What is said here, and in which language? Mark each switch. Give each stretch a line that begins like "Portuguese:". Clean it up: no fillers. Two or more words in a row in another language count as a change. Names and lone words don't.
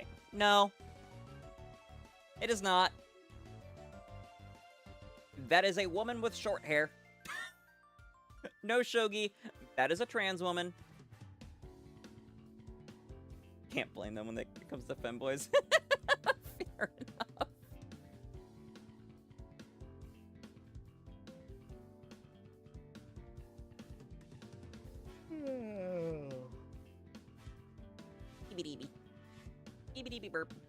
English: No. It is not. That is a woman with short hair. No, Shogi. That is a trans woman. Can't blame them when it comes to femboys. Fair enough. Eebie-deebie. Eebie-deebie burp.